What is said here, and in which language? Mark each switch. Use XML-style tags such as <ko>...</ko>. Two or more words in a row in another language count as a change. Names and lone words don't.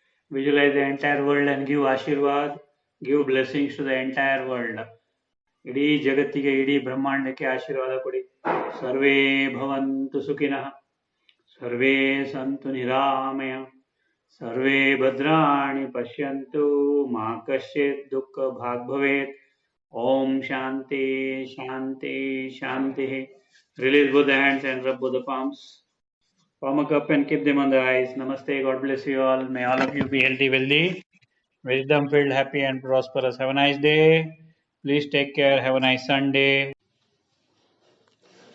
<en>Visualize the entire world and give Ashirwad, give blessings to the entire world.</en> <kn>ಇಡೀ ಜಗತ್ತಿಗೆ ಇಡೀ ಬ್ರಹ್ಮಾಂಡಕ್ಕೆ ಆಶೀರ್ವಾದ ಕೊಡಿ.</kn> <sa>ಸರ್ವೇ ಭವಂತು ಸುಖಿನಃ, ಸರ್ವೇ ಸಂತು ನಿರಾಮಯ, ಸರ್ವೇ ಭದ್ರಾಣಿ ಪಶ್ಯಂತು, ಮಾ ಕಶ್ಚಿತ್ ದುಃಖ ಭಾಗ್ ಭವೇತ್. ओम् शान्ति शान्ति शान्ति.</sa> <en>Release both the hands and rub both the palms. Palm up and keep them on the eyes. Namaste. God bless you all. May all of you be healthy, wealthy, wisdom filled, happy and prosperous. Have a nice day. Please take care. Have a nice Sunday.</en>